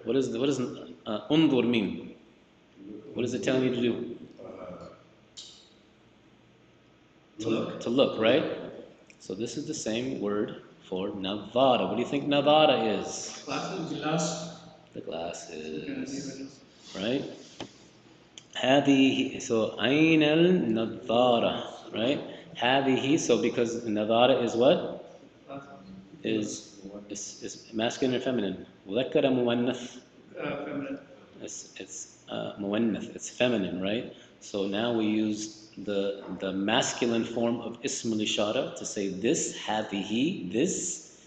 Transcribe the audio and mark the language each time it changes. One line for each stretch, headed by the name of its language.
English: What does undur mean? What is it telling you to do? To look, right? So this is the same word for nadhara. What do you think nadhara is? The glasses, right?
Arabic: هذه, so أين النظارة, right?
English: هذه, so because nadhara is what? Is masculine or feminine?
Arabic: مذكر مؤنث.
English: It's مؤنث. It's feminine, right? So now we use the masculine form of ism al-ishara to say this, هذه, this.